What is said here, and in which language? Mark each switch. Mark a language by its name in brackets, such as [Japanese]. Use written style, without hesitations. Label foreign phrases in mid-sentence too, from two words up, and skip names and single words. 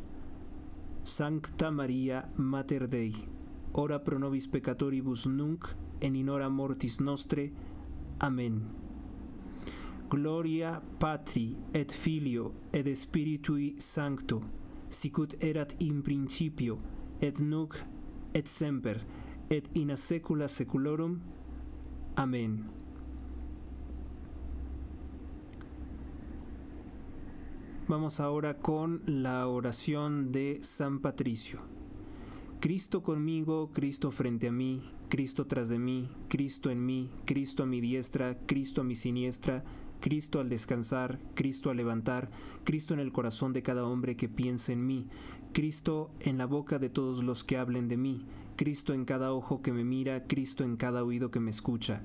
[Latin] Sancta Maria, Mater Dei, ora pro nobis peccatoribus nunc, et in hora mortis nostre. Amen. Gloria Patri, et Filio, et Spiritui Sancto, sicut erat in principio, et nunc, et semper, et in saecula saeculorum. Amén. [Spanish] Vamos ahora con la oración de San Patricio. Cristo conmigo, Cristo frente a mí, Cristo tras de mí, Cristo en mí, Cristo a mi diestra, Cristo a mi siniestra, Cristo al descansar, Cristo al levantar, Cristo en el corazón de cada hombre que piense en mí, Cristo en la boca de todos los que hablen de mí, Cristo en cada ojo que me mira, Cristo en cada oído que me escucha.